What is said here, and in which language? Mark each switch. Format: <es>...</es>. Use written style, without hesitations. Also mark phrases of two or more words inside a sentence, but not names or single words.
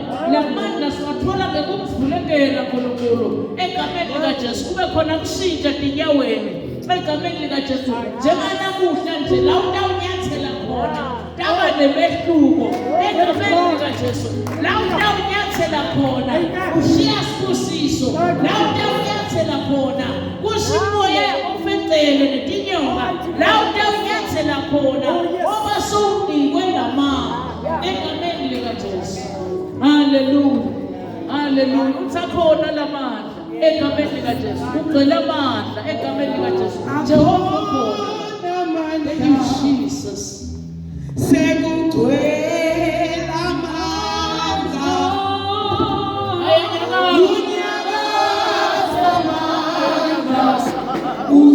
<ss>lamandla siwathola ngekuvulekela nkulunkulu egameni likajesu kube khona kushintsha tinyaweni egameni likajesu njenganamuhla nje la utawunyathela khona taba nemehluko egameni likajesu la utawunyathela khona ushiya sibusiso la utawunyathela khona kushimoya ofetele netinyoka la utawunyathela khona oba sowunikwe lamandla egameni likajesu. Hallelujah. Hallelujah. Utsakhona lamandla egameni likajesu. Ugcwele amandla egameni likajesu. Jehova khona.</ss> <en>Thank you Jesus.</en> <ss>Sekugcwele amandla. Unyakaza amandla.</ss>